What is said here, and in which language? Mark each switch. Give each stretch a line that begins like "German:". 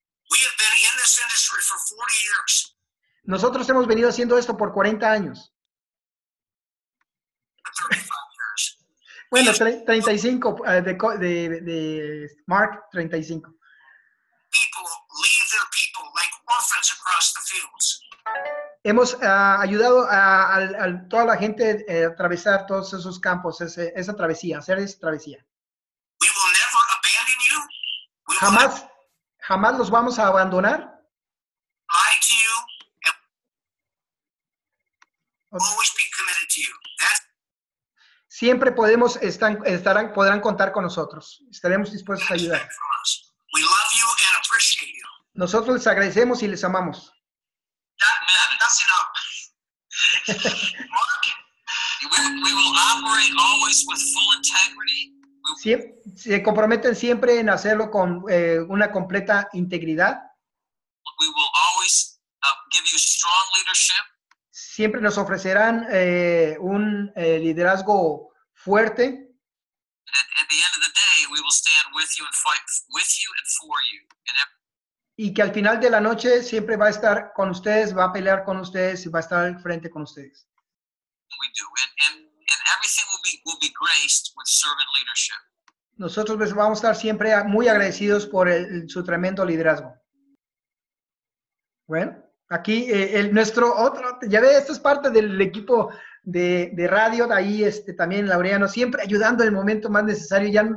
English: We have been in this industry for 40 years.
Spanish: Nosotros hemos venido haciendo esto por 40 años.
English: 35 years.
Spanish: Bueno, 35 de Mark, 35.
English: People leave their people like orphans across the fields.
Spanish: Hemos ayudado a toda la gente a atravesar todos esos campos, esa travesía, hacer esa travesía.
English: We will never abandon you.
Spanish: Jamás los vamos a abandonar.
English: Lie to you and always be committed to you.
Spanish: Siempre podrán contar con nosotros. Estaremos dispuestos a ayudar.
English: We love you and appreciate you.
Spanish: Nosotros les agradecemos y les amamos.
English: That's enough. Mark, we will operate always with full integrity.
Spanish: Se comprometen siempre en hacerlo con una completa integridad.
English: We will always give you strong leadership.
Spanish: Siempre nos ofrecerán un liderazgo fuerte.
English: At the end of the day, we will stand with you and fight with you and for you.
Spanish: Y que al final de la noche siempre va a estar con ustedes, va a pelear con ustedes y va a estar al frente con ustedes.
English: We do, and everything will be graced with servant leadership.
Spanish: Nosotros vamos a estar siempre muy agradecidos por su tremendo liderazgo. Bueno, aquí nuestro otro, ya ve, esto es parte del equipo de radio, de ahí también Laureano, siempre ayudando en el momento más necesario.